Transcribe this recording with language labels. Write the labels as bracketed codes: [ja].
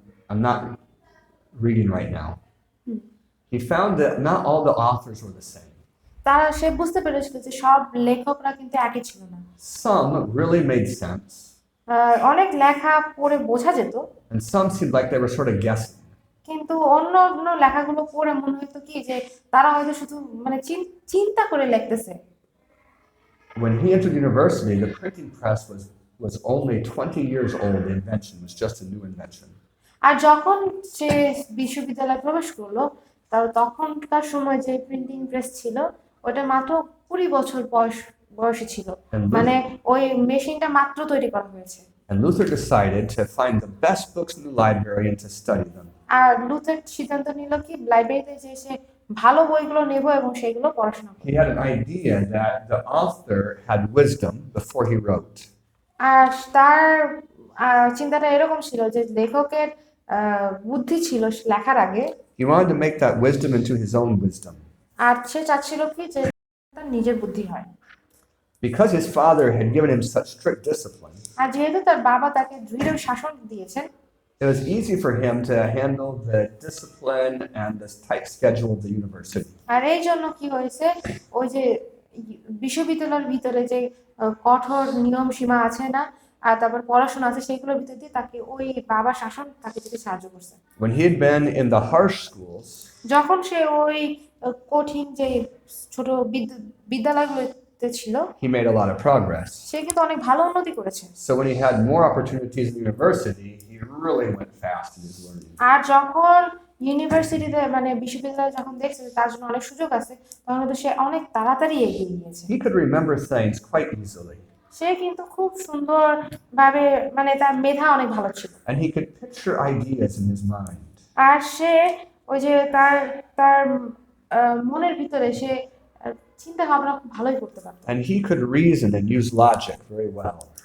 [en] I'm not reading right now. He found that not all the authors were the same. [bn] সে বুঝতে পেরেছিল যে সব লেখকরা কিন্তু একই ছিল না। [en] Some really made sense, [bn] অনেক লেখা পড়ে বোঝা যেত, [en] and some seemed like they were sort of guessing. [bn] কিন্তু অন্য অন্য লেখাগুলো পড়ে মনে হতো কি যে তারা হয়তো শুধু মানে চিন্তা করে লিখতেছে। [en] When he entered university, the printing press was only 20 years old. The invention was just a new invention. [bn] আর যখন সে বিশ্ববিদ্যালয়ে প্রবেশ করলো, তখনকার সময় যে প্রিন্টিং প্রেস ছিল ওটা মাত্র 20 বছর বয়সে ছিল, মানে ওই মেশিনটা মাত্র তৈরি করা হয়েছে। [en] And Luther decided to find the best books in the library and to study them. [bn] আর Luther সিদ্ধান্ত নিল কি লাইব্রেরিতে যে সে ভালো বইগুলো নেব এবং সেগুলো পড়াশোনা করব। [en] He had an idea that the author had wisdom before he wrote. [bn] আর তার চিন্তাটা এরকম ছিল যে লেখকের বুদ্ধি ছিল লেখার আগে। [en] He wanted to make that wisdom into his own wisdom. [bn] আর সে চাচ্ছিল কি যে তার নিজের বুদ্ধি হয়। [en] Because his father had given him such strict discipline, [bn] আর যেহেতু তার বাবা তাকে দৃঢ় শাসন দিয়েছেন, [en] it was easy for him to handle the discipline and this tight schedule of the university. [bn] আর এই জন্য কি হয়েছে, ওই যে বিশ্ববিদ্যালয়ের ভিতরে যে কঠোর নিয়ম সীমা আছে না, আর তারপর পড়াশোনা আছে, সেগুলোর ভিতর দিয়ে তাকে ওই বাবা শাসন তাকে যেতে সাহায্য করছে। [en] When he had been in the harsh schools, [bn] যখন সে ওই কঠিন যে ছোট বিদ্যালয়গুলোতে ছিল, [en] he made a lot of progress. [bn] সে কিন্তু অনেক ভালো উন্নতি করেছে। [en] So when he had more opportunities in the university, he really went fast in his learning. [bn] আর যখন ইউনিভার্সিটিতে মানে বিশ্ববিদ্যালয়ে যখন দেখছে যে তার জন্য অনেক সুযোগ আছে, তখন কিন্তু সে অনেক তাড়াতাড়ি এগিয়ে গিয়েছে। [en] He could remember things quite easily. [bn] সে কিন্তু খুব সুন্দরভাবে মানে তার মেধা অনেক ভালো ছিল। [en] And he could picture ideas in his mind. [bn] আর সে ওই যে তার মনের ভিতরে সে চিন্তা ভাবনা খুব ভালোই করতে পারত। [en] And he could reason and use logic very well.